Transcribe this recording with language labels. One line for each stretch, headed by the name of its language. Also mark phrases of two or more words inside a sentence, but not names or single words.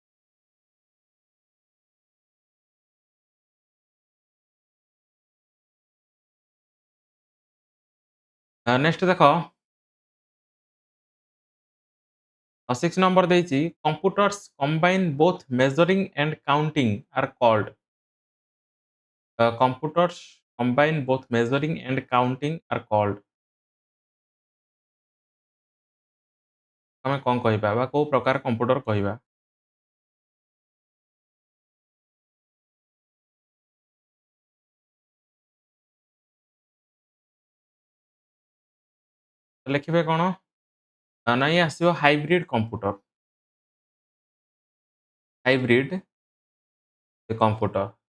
Odia: ନେକ୍ସଟ ଦେଖ 6 ନମ୍ବର ଦେଇଛି
English: computers combine both measuring and counting are called computers combine both measuring and counting are called
Odia: ଆମେ କଣ କହିବା ବା କୋଉ ପ୍ରକାର କମ୍ପ୍ୟୁଟର କହିବା ଲେଖିବେ କଣ ନାଇଁ ଆସିବ
English: hybrid computer hybrid computer